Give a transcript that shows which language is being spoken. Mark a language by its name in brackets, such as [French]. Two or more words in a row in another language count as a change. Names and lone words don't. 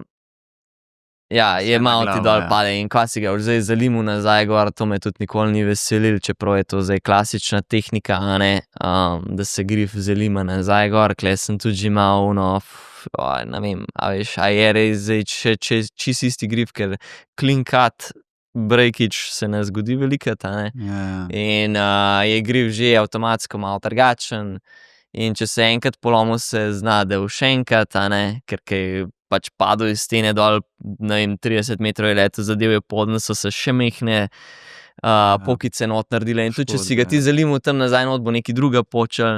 [Slovenian] Ja, je malo ti dol pade in kaj si ga boš zdaj zalimal nazaj gor, to me tudi nikoli ni veselilo, čeprav je to zdaj klasična tehnika, a ne, da se grif zalima nazaj gor, tule sem tudi že malo ne vem, a veš, a je res zdaj čisto isti grif, ker [English] clean cut breakage [Slovenian] se ne zgodi velikokrat, a ne. In je grif že avtomatsko malo drugačen in če se enkrat polomil, se zna, da bo še enkrat, a ne, ker je pač padel iz stene dol, ne vem, 30 metrov je letel, zadel je podno, so se še mehne pokice not naredile in tudi, če si ga ti zalimal tam nazaj not, bo nekaj drugega počelo.